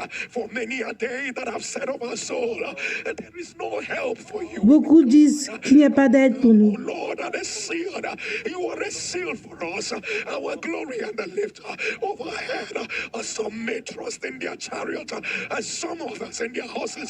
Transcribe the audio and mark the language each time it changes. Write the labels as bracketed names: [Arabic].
[English] For many a day that have said of our soul, there is no help for you. [French] Beaucoup disent qu'il n'y a pas d'aide pour nous. [English] Lord, and a shield. You are a shield for us, our glory and the lift overhead. Some may trust in their chariot, and some of us in their horses.